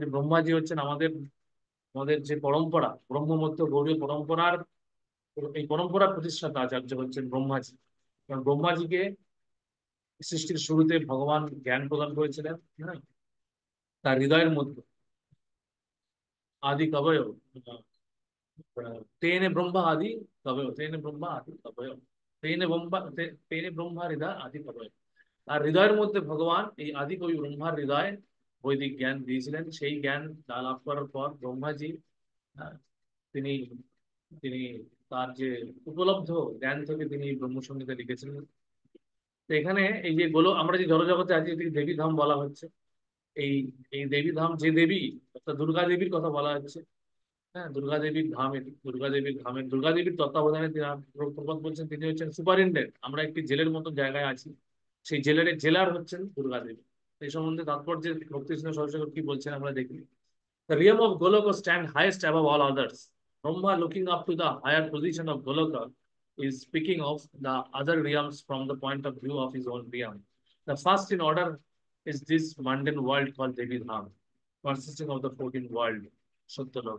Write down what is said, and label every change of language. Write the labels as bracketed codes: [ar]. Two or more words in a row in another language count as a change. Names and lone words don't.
[bn] ব্রহ্মাজি হচ্ছেন আমাদের আমাদের যে পরম্পরা, ব্রহ্মমত্য গৌড়ীয় পরম্পরার, এই পরম্পরা প্রতিষ্ঠাতা আচার্য হচ্ছেন ব্রহ্মাজি। কারণ ব্রহ্মাজিকে সৃষ্টির শুরুতে ভগবান জ্ঞান প্রদান করেছিলেন। হ্যাঁ, তার হৃদয়ের মধ্যে আদি কবয় [sa] तेने ब्रह्म आदि कवयो, तेने ब्रह्म आदि कवयो, तेने ब्रह्म तेने ब्रह्म हृदय आदि कवयो। [bn] আর হৃদয়ের মধ্যে ভগবান এই আদি কবি ব্রহ্মার হৃদয় বৈদিক জ্ঞান দিয়েছিলেন। সেই জ্ঞান লাভ করার পর ব্রহ্মাজি আহ, তিনি তিনি তার যে উপলব্ধ জ্ঞান থেকে তিনি ব্রহ্মসংহিতা লিখেছিলেন। তো এখানে এই যে আমরা যে জড়জগতে আছি এটিকে দেবী ধাম বলা হচ্ছে। এই এই দেবী ধাম যে দেবী, অর্থাৎ দুর্গা দেবীর কথা বলা হচ্ছে। হ্যাঁ, দুর্গা দেবীর ধাম এটি। দুর্গা দেবীর তত্ত্বাবধানে তিনি প্রবাদ বলছেন, তিনি হচ্ছেন সুপারিনটেন্ডেন্ট। আমরা একটি জেলের মতো জায়গায় আছি, সেই জেলার হচ্ছেন দুর্গা দেবী। এই সম্বন্ধে তাৎপর্য ভক্তি সিংহ সরস্বতী কি বলছেন আমরা দেখি। [en] The realm of Goloka stand highest above all others. Brahma, looking up to the higher position of Goloka, is speaking of the other realms from the point of view of his own realm. The first in order is this mundane world called Devi Dham, consisting of the 14 world, Satyaloka.